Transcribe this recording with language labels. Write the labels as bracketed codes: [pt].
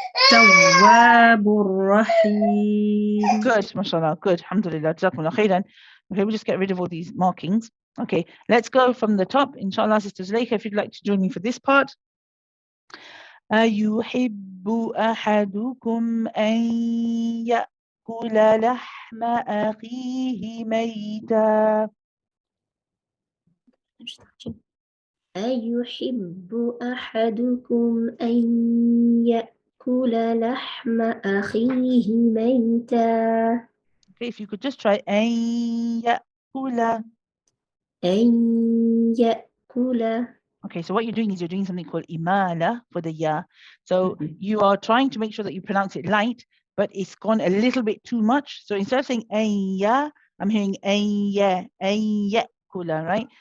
[ar] Tawwabur Rahim. [en] Good, mashallah. Good. Alhamdulillah. Jazakumullah khairan. Okay, we'll just get rid of all these markings. Okay, let's go from the top. Inshallah, Sister Zuleika, if you'd like to join me for this part. [ar] أيحب أحدكم أن يأكل لحم أخيه ميتا. أيحب أحدكم أن يأكل لحم أخيه ميتا. [en] Okay, if you could just try [ar] أن يأكل. أن يأكل. [en] Okay, so what you're doing is you're doing something called imala for the ya. So you are trying to make sure that you pronounce it light, but it's gone a little bit too much. So instead of saying ya, I'm hearing ya, kula, right?